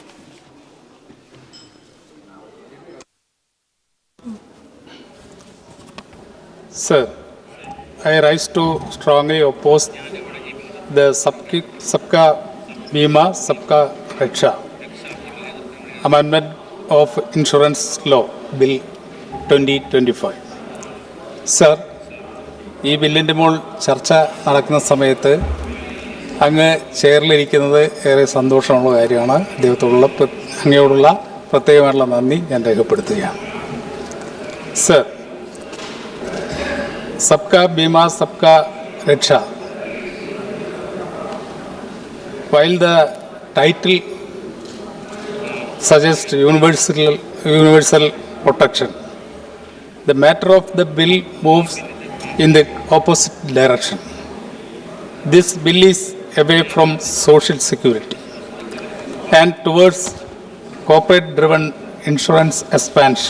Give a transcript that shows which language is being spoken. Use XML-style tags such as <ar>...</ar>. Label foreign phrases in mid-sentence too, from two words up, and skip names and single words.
<en>Sir, I rise to strongly oppose the Sabka Bima, Sabka Raksha amendment of Insurance Law Bill 2025. Sir,</en> <ml>ഈ ബില്ലിൻ്റെ മുകൾ ചർച്ച നടക്കുന്ന സമയത്ത് അങ്ങ് ചെയറിലിരിക്കുന്നത് ഏറെ സന്തോഷമുള്ള കാര്യമാണ്. അങ്ങയോടുള്ള പ്രത്യേകമായിട്ടുള്ള നന്ദി ഞാൻ രേഖപ്പെടുത്തുകയാണ്. സർ,</ml> <en>सबका बीमा सबका रक्षा, while the title suggests universal protection, the matter of the bill moves in the opposite direction. This bill is away from social security and towards corporate driven insurance expansion.</en>